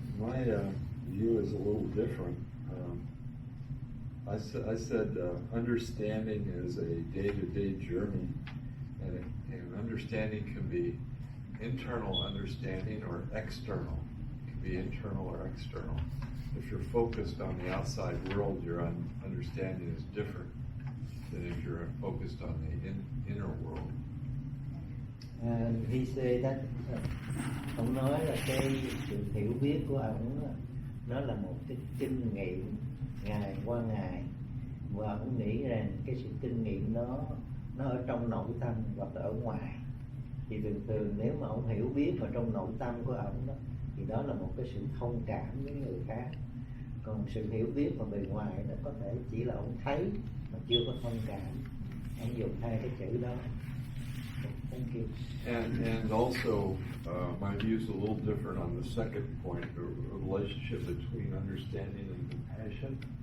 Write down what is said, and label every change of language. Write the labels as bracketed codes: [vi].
[en] my view is a little different. I said understanding is a day-to-day journey, and understanding can be internal understanding or external. It can be internal or external. If you're focused on the outside world, your understanding is different than if you're focused on the inner world. And he said that [vi] ông nói là cái sự hiểu biết của ông á, nó là một cái kinh nghiệm ngày qua ngày, và ông nghĩ rằng cái sự kinh nghiệm đó nó ở trong nội tâm hoặc là ở ngoài. Thì thường nếu mà ông hiểu biết mà trong nội tâm của ông đó, thì đó là một cái sự thông cảm với người khác. Còn sự hiểu biết mà bề ngoài nó có thể chỉ là ông thấy mà chưa có thông cảm. Ông dùng hai cái chữ đó. [en] Thank you. And also, my view is a little different on the second point, the relationship between understanding and compassion.